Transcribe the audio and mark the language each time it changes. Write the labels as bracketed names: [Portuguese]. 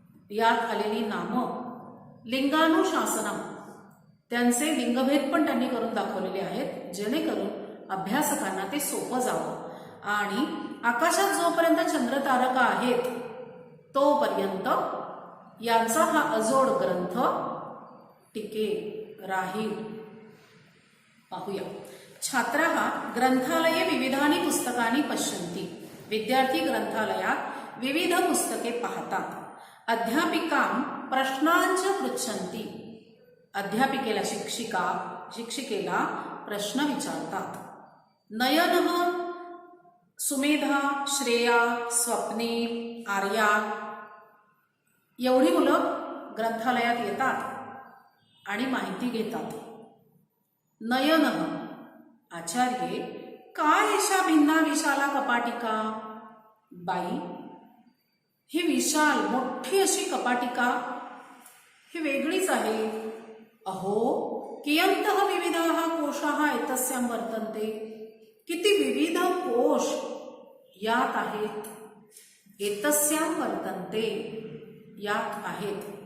[Marathi] यात आलेली नाम लिंगानुशासनम, त्यांचे लिंगभेद पण त्यांनी करून दाखवलेले आहेत, जेणेकरून अभ्यासकांना ते सोपं जावं. आणि आकाशात जोपर्यंत चंद्रतारका आहेत तोपर्यंत यांचा हा अजोड ग्रंथ टिके राहील. पाहूया. [Sanskrit] छात्राः ग्रंथालये विविधानि पुस्तकानि पश्यन्ति. [Marathi] विद्यार्थी ग्रंथालयात विविध पुस्तके पाहतात. [Sanskrit] अध्यापिकां प्रश्नांच पृच्छन्ति. [Marathi] अध्यापिकेला शिक्षिकेला प्रश्न विचारतात. नयनः, सुमेधा, श्रेया, स्वप्नील, आर्या एवढी मुलं ग्रंथालयात येतात आणि माहिती घेतात. [Sanskrit] नयनः, आचार्ये, काय एषा भिन्ना विशाला कपाटिका. [Marathi] बाई, ही विशाल मोठी अशी कपाटिका ही वेगळीच आहे. [Sanskrit] अहो, कियन्तः विविधाः कोशाः एतस्यां वर्तन्ते. [Marathi] किती विविध कोश यात आहेत. [Sanskrit] एतस्यां वर्तन्ते, [Marathi] यात आहेत.